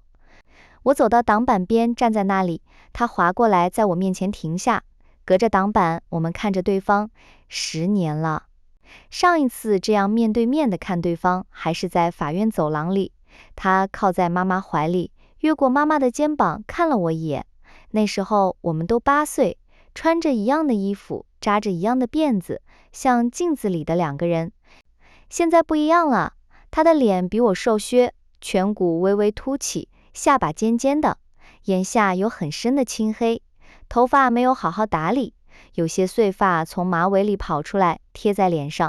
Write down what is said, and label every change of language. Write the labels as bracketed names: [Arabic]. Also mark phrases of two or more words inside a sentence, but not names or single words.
[Chinese] 我走到擋板邊，站在那裡，他滑過來，在我面前停下，隔着擋板，我們看着對方。10年了，上一次這樣面對面地看對方，還是在法院走廊裡。他靠在媽媽懷裡，越過媽媽的肩膀看了我一眼。那時候我們都8歲，穿着一樣的衣服，紮着一樣的辮子，像鏡子裡的2個人。現在不一樣了，他的臉比我瘦削，顴骨微微凸起，下巴尖尖的，眼下有很深的青黑，頭髮沒有好好打理，有些碎髮從馬尾裡跑出來，貼在臉上。